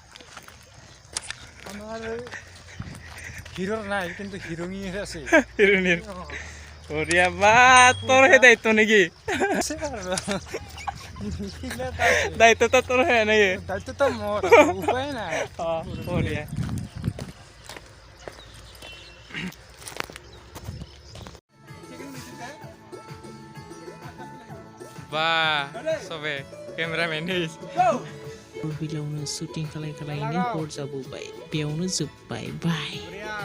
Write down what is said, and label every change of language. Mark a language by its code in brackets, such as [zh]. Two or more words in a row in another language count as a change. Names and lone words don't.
[as] আমাৰ হিৰোৰ নাই কিন্তু হিৰোইনীৰ আছে হিৰোইনীৰ বঢ়িয়া বা তোৰ হে দায়িত্ব নেকি আছে আৰু দায়িত্বটা তোৰ হে নেকি দায়িত্বটো মোৰ উপায় নাই [brx] বঢ়িয়া बा सबे केमेरामेन बिलावनो शुटिं खालायनो हर जाबोबाय बेयावनो जोब्बाय बाय